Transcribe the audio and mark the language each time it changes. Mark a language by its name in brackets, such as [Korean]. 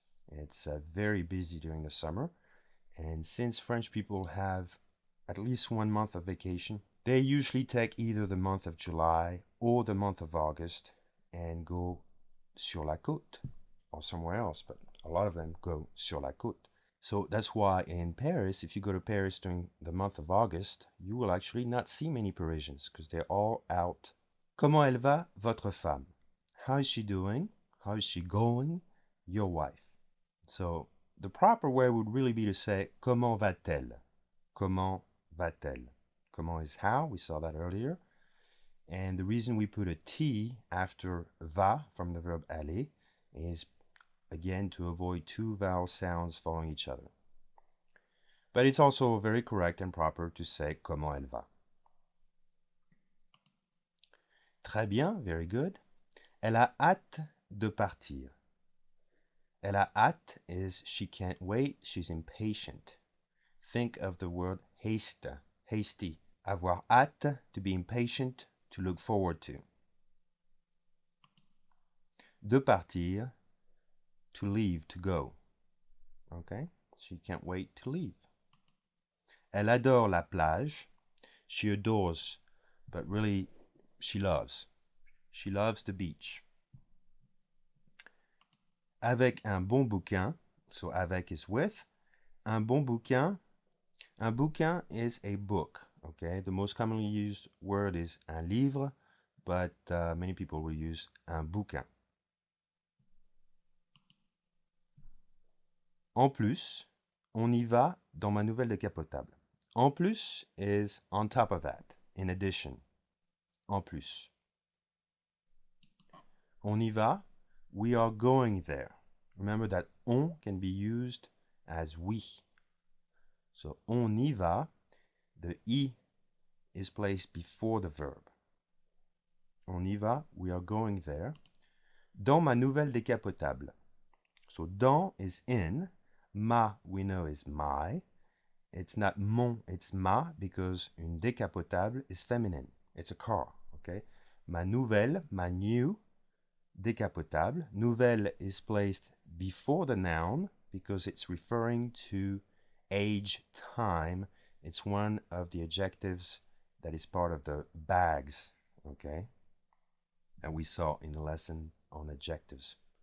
[English] It's very busy during the summer, and since French people have at least 1 month of vacation, they usually take either the month of July or the month of August and go sur la côte or somewhere else, but a lot of them go sur la côte. So that's why in Paris, if you go to Paris during the month of August, you will actually not see many Parisians because they're all out. [French] Comment elle va, votre femme? [English] How is she doing? How is she going? Your wife. So the proper way would really be to say [French] comment va-t-elle? Comment va-t-elle? [English] Comment is how, we saw that earlier. And the reason we put a T after va from the verb aller is again to avoid two vowel sounds following each other. But it's also very correct and proper to say [French] comment elle va. Très bien, [English] very good. [French] Elle a hâte de partir. [English] Elle a hâte is she can't wait, she's impatient. Think of the word haste, hasty. Avoir hâte, to be impatient, to look forward to. De partir, to leave, to go. Okay? She can't wait to leave. [French] Elle adore la plage. [English] She adores, but really she loves. She loves the beach. [French] Avec un bon bouquin, [English] so avec is with. Un bon bouquin is a book, okay? The most commonly used word is un livre, but many people will use un bouquin. [French] En plus, on y va dans ma nouvelle décapotable. [English] En plus is on top of that, in addition. En plus. [French] On y va, [English] we are going there. Remember that on can be used as we. So on y va, the I is placed before the verb. [French] On y va, [English] we are going there. [French] Dans ma nouvelle décapotable. [English] So dans is in, ma we know is my. It's not mon, it's ma because une décapotable is feminine. It's a car, okay? [French] Ma nouvelle, [English] my new décapotable. Nouvelle is placed before the noun because it's referring to age, time. It's one of the adjectives that is part of the bags, okay? And we saw in the lesson on adjectives.